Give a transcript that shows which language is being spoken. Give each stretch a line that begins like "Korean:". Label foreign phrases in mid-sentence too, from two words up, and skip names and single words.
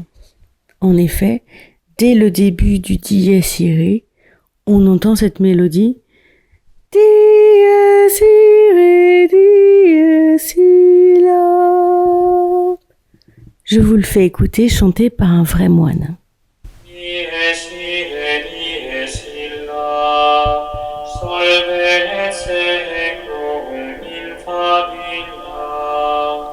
French: En effet, dès le début du Dies Irae, on entend cette mélodie
Latin: Dies Irae, Dies Illa.
French: Je vous le fais écouter chanté par un vrai moine.
Latin: Dies Irae, Dies Illa, solvet secum in favilla.